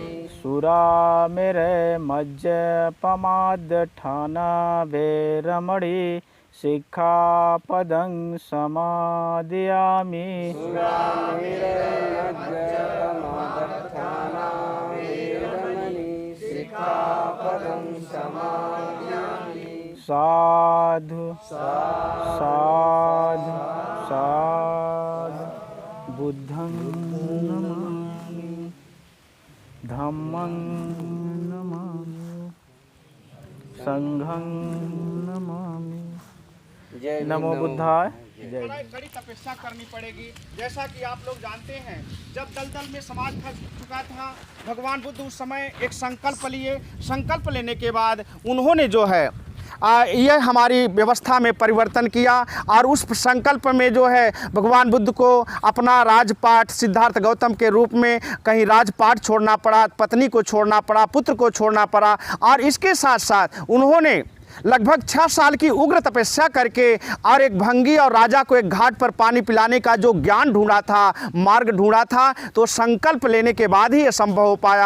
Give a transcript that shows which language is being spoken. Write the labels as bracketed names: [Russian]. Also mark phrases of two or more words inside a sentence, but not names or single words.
[Pali] सुरामेरे मज्जपमादठाना वेरमणि सिक्खापदं समादयामि सुरामेरमज्जपमादठाना वेरमणि सिक्खापदं समादयामि साधु साधु साधु बुद्धं नमामि धम्मं नमामि संघं नमामि [Hindi] जय नमो बुद्धाय। कड़ी तपस्या करनी पड़ेगी। जैसा कि आप लोग जानते हैं, जब दलदल में समाज फंस चुका था, भगवान बुद्ध उस समय एक संकल्प लिए। संकल्प लेने के बाद उन्होंने जो है यह हमारी व्यवस्था में परिवर्तन किया और उस संकल्प में जो है भगवान बुद्ध को अपना राजपाट सिद्धार्थ गौतम के रूप में कहीं राजपाट छोड़ना पड़ा, पत्नी को छोड़ना पड़ा, पुत्र को छोड़ना पड़ा और इसके साथ साथ उन्होंने लगभग 6 साल की उग्र तपस्या करके और एक भंगी और राजा को एक घाट पर पानी पिलाने का जो ज्ञान ढूंढा था, मार्ग ढूंढा था, तो संकल्प लेने के बाद ही ये संभव हो पाया।